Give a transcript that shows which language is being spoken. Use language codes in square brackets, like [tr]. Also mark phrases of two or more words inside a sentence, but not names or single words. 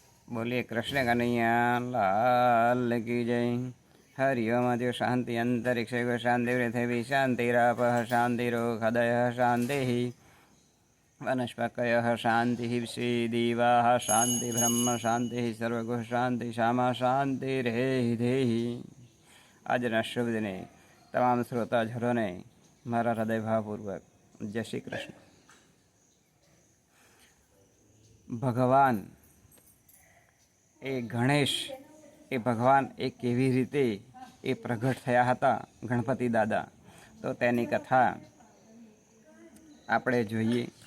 [hi] बोलिए कृष्ण कन्हैया लाल की जय। [sa] हरिओम अद्य शांति अंतरिक्ष शांति पृथिवी शांतिरापः शांतिरोहदयः शांतिः वनस्पतयः शांतिः श्रीदेवाः शांति ब्रह्म शांति सर्वगुह शांति श्यामा शांति रे देहि। [gu] આજના શુભ દિને તમામ શ્રોતાજનોને મારા હૃદયભાવપૂર્વક જય શ્રી કૃષ્ણ. ભગવાન એ ગણેશ એ ભગવાન એ કેવી રીતે એ પ્રગટ થયા હતા ગણપતિ દાદા, તો તેની કથા આપણે જોઈએ.